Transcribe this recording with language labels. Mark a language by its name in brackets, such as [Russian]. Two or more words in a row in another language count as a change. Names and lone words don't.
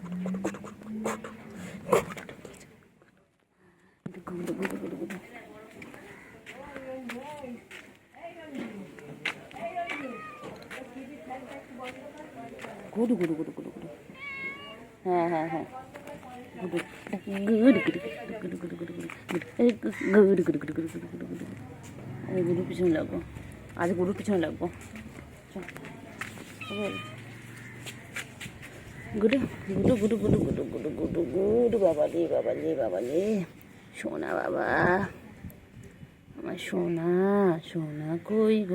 [Bangla] গুডু গুডু গুডু গুডু গুডু, হ্যাঁ হ্যাঁ হ্যাঁ, গুডু গুডু গুডু গুডু গুডু গুডু গুডু গুডু গুডু গুডু গুডু গুডু গুডু। আমি গুডুর পিছনে লাগবো, আজ গুডুর পিছনে লাগবো। গুডু গুডু গুডু গুডু গুডু গুডু গুডু গুডু, বাবালে বাবালে বাবালে, সোনা বাবা, আমার সোনা সোনা কই গো?